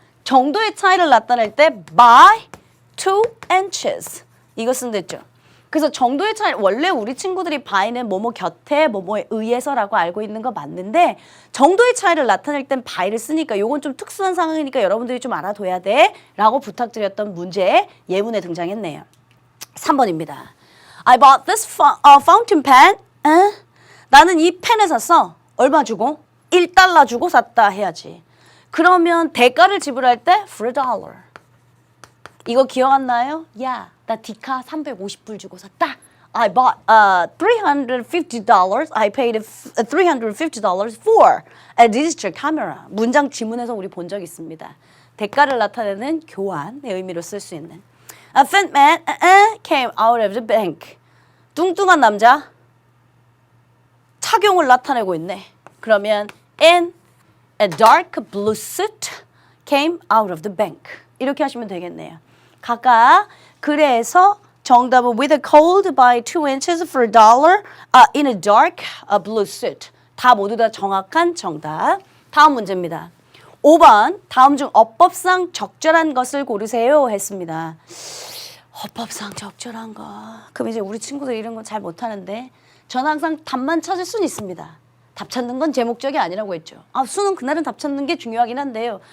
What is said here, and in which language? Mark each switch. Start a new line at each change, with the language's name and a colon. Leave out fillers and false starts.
Korean: 정도의 차이를 나타낼 때
English: by 2 inches.
Korean: 이거 쓴댔죠. 그래서 정도의 차이, 원래 우리 친구들이 by는 뭐뭐 곁에 뭐뭐에 의해서라고 알고 있는 거 맞는데 정도의 차이를 나타낼 땐 by를 쓰니까 요건 좀 특수한 상황이니까 여러분들이 좀 알아둬야 돼 라고 부탁드렸던 문제 예문에 등장했네요. 3번입니다.
English: I bought this fountain pen.
Korean: 나는 이 펜을 샀어. 얼마 주고? 1달러 주고 샀다 해야지. 그러면 대가를 지불할 때
English: for a dollar.
Korean: 이거 기억 안 나요? 야, 나 디카 350불 주고 샀다.
English: I bought $350. I paid $350 for a digital camera.
Korean: 문장 지문에서 우리 본 적 있습니다. 대가를 나타내는 교환의 의미로 쓸 수 있는.
English: A fat man came out of the bank.
Korean: 뚱뚱한 남자 착용을 나타내고 있네.
English: 그러면 in a dark blue suit came out of the bank.
Korean: 이렇게 하시면 되겠네요. 각각 그래서 정답은
English: with a cold by 2 inches for a dollar in a dark blue suit.
Korean: 다 모두 다 정확한 정답. 다음 문제입니다. 5번 다음 중 어법상 적절한 것을 고르세요 했습니다. 어법상 적절한 거. 그럼 이제 우리 친구들 이런 건 잘 못하는데 저는 항상 답만 찾을 수는 있습니다. 답 찾는 건 제 목적이 아니라고 했죠. 수능 그날은 답 찾는 게 중요하긴 한데요.